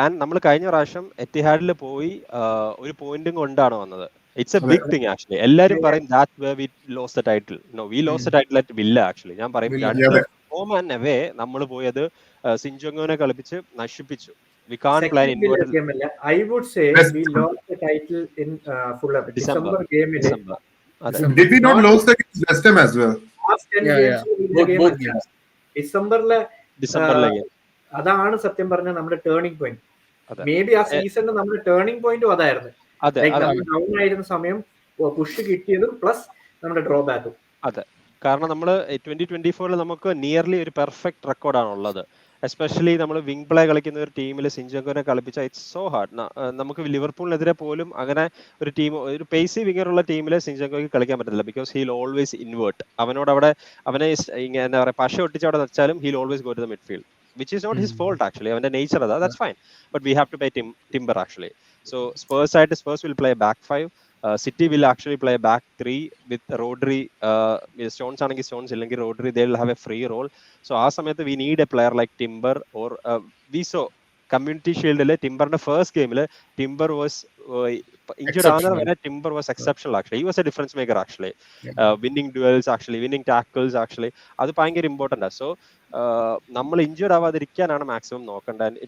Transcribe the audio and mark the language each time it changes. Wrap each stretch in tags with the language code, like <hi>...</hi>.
<ml>And നമ്മൾ കഴിഞ്ഞ പ്രാവശ്യം എത്തിഹാഡിൽ പോയി ഒരു പോയിന്റും കൊണ്ടാണ് വന്നത്.</ml> <en>It's a big thing actually.</en> <ml>എല്ലാരും പറയും</ml> <en>That where we lost the title. No, we lost the title at Villa actually.</en> <ml>ഞാൻ പറയും രണ്ട് ഹോം ആൻഡ് അവേ നമ്മൾ പോയി അത് സിൻജോങ്ങിനെ കളിപ്പിച്ച് നശിപ്പിച്ചു.</ml> <en>We can't play in inverted. I would say we lost the title in Fulham. December game. Did we not lose against West Ham as well? Last 10 games both games.</en> <ml>ഡിസംബറിലെ അതാണ് സത്യം പറഞ്ഞ നമ്മുടെ turning point. May be ആ സീസണിൽ നമ്മുടെ turning പോയിന്റും അതായിരുന്നു. Down ആയിരുന്ന സമയം പുഷ് കിട്ടിയതും പ്ലസ് നമ്മുടെ ഡ്രോബാക്കും. അതെ, കാരണം നമ്മൾ 2024 നമുക്ക് നിയർലി ഒരു പെർഫെക്റ്റ് റെക്കോർഡാണ് ഉള്ളത്. എസ്പെഷ്യലി നമ്മൾ വിങ് പ്ലേ കളിക്കുന്ന ഒരു ടീമിൽ സിൻജോങ്ങിനെ കളിപ്പിച്ചാൽ ഇറ്റ്സ് സോ ഹാർഡ്. നമുക്ക് ലിവർപൂളിനെതിരെ പോലും അങ്ങനെ ഒരു ടീം, ഒരു പേസി വിങ്ങർ ഉള്ള ടീമിൽ സിൻജോങ്ങിക്ക് കളിക്കാൻ പറ്റില്ല.</ml> <en>Because he'll always invert.</en> <ml>അവനോട് അവിടെ അവനെ എന്താ പറയുക പശ ഒട്ടിച്ച് അവിടെ വെച്ചാലും</ml> <en>He'll always go to the midfield, which is not his fault actually.</en> <ml>അവന്റെ നേച്ചർ അതാ,</ml> <en>That's fine. But we have to play Timber actually. So Spurs will play back 5. City will actually play back 3 with Rodri. Stones ആണെങ്കിൽ Stones, ഇല്ലെങ്കിൽ Rodri, they will have a free role. So ആ സമയത്ത് we need a player like Timber or we saw community ഷീൽഡില് ടിംബറിന്റെ first ഗെയിമില് Timber was injured ആകുന്നത് വരെ Timber was exceptional actually. He was a difference maker actually. Winning duels actually, winning tackles actually, അത് ഭയങ്കര important.</en> <ml>So നമ്മൾ ഇഞ്ചർഡ് ആവാതിരിക്കാനാണ് maximum നോക്കേണ്ടത്.</ml>